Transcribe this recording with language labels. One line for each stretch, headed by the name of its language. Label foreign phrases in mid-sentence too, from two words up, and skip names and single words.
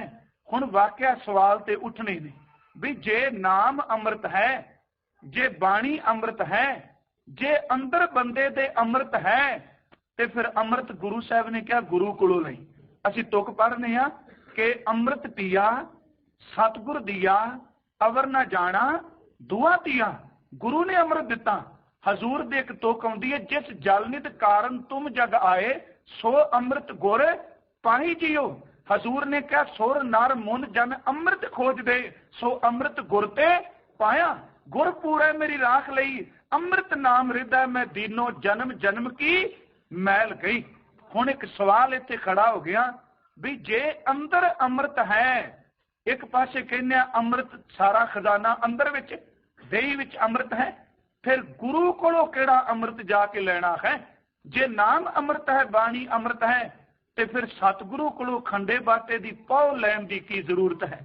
Punjabi: ਹੁਣ ਵਾਕਿਆ ਸਵਾਲ ਤੇ ਉੱਠਣੇ ਨੇ ਭੀ ਜੇ ਨਾਮ ਅੰਮ੍ਰਿਤ ਹੈ, ਜੇ ਬਾਣੀ ਅੰਮ੍ਰਿਤ ਹੈ, ਜੇ ਅੰਦਰ ਬੰਦੇ ਦੇ ਅੰਮ੍ਰਿਤ ਹੈ ਤੇ ਫਿਰ ਅੰਮ੍ਰਿਤ ਗੁਰੂ ਸਾਹਿਬ ਨੇ ਕਿਆ ਗੁਰੂ ਕੋਲੋਂ ਲਈ। ਅਸੀਂ ਤੁਕ ਪੜ੍ਹਨੇ ਆਂ ਕਿ ਅੰਮ੍ਰਿਤ ਪੀਆ ਸਤਿਗੁਰ ਦੀਆ ਅਵਰ ਨਾ ਜਾਣਾ ਦੂਆ ਦੀਆ। ਗੁਰੂ ਨੇ ਅੰਮ੍ਰਿਤ ਦਿੱਤਾ। ਹਜ਼ੂਰ ਦੇ ਇਕ ਤੁਕ ਆਉਂਦੀ ਹੈ, ਜਿਸ ਜਲਨਿਤ ਕਾਰਣ ਤੁਮ ਜਗ ਆਏ ਸੋ ਅੰਮ੍ਰਿਤ ਗੁਰ ਪਾਹੀ ਜੀਉ। ਹਜ਼ੂਰ ਨੇ ਕਿਆ ਸੁਰ ਨਰ ਮੁਨਿ ਜਨ ਅੰਮ੍ਰਿਤ ਖੋਜ ਦੇ ਸੋ ਅੰਮ੍ਰਿਤ ਗੁਰ ਤੇ ਪਾਇਆ। ਗੁਰ ਪੂਰਾ ਮੇਰੀ ਰਾਖ ਲਈ ਅੰਮ੍ਰਿਤ ਨਾਮ ਹਿਰਦੇ ਮੇਂ ਦੀਨੋ ਜਨਮ ਜਨਮ ਕੀ ਮੈਲ ਗਈ। ਹੁਣ ਇਕ ਸਵਾਲ ਇੱਥੇ ਖੜ੍ਹਾ ਹੋ ਗਿਆ ਭੀ ਜੇ ਅੰਦਰ ਅੰਮ੍ਰਿਤ ਹੈ, ਇਕ ਪਾਸੇ ਕਹਿਣੇ ਅੰਮ੍ਰਿਤ ਸਾਰਾ ਖਜ਼ਾਨਾ ਅੰਦਰ ਵਿਚ ਦੇਹੀ ਵਿਚ ਅੰਮ੍ਰਿਤ ਹੈ, ਫਿਰ ਗੁਰੂ ਕੋਲੋਂ ਕਿਹੜਾ ਅੰਮ੍ਰਿਤ ਜਾ ਕੇ ਲੈਣਾ ਹੈ? ਜੇ ਨਾਮ ਅੰਮ੍ਰਿਤ ਹੈ, ਬਾਣੀ ਅੰਮ੍ਰਿਤ ਹੈ, ਤੇ ਫਿਰ ਸਤਿਗੁਰੂ ਕੋਲੋਂ ਖੰਡੇ ਬਾਟੇ ਦੀ ਪੌ ਲੈਣ ਦੀ ਕੀ ਜ਼ਰੂਰਤ ਹੈ?